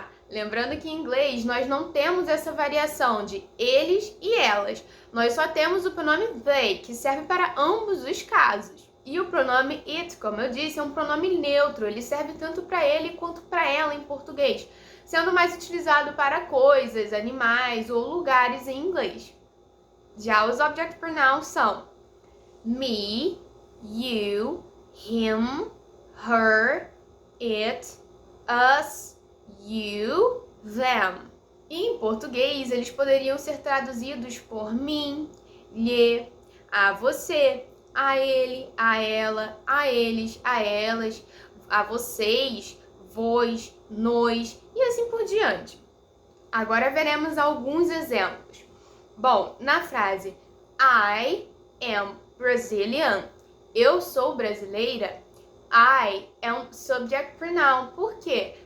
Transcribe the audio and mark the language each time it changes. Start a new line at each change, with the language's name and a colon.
Portuguese: Lembrando que em inglês nós não temos essa variação de eles e elas. Nós só temos o pronome they, que serve para ambos os casos. E o pronome it, como eu disse, é um pronome neutro. Ele serve tanto para ele quanto para ela em português, sendo mais utilizado para coisas, animais ou lugares em inglês. Já os
English: object pronouns
Portuguese: são
English: me, you, him, her, it, us, you, them.
Portuguese: E em português, eles poderiam ser traduzidos por mim, lhe, a você, a ele, a ela, a eles, a elas, a vocês, vós, nós e assim por diante. Agora veremos alguns exemplos. Bom, na frase
English: I am Brazilian,
Portuguese: eu sou brasileira, I é um subject pronoun. Por quê?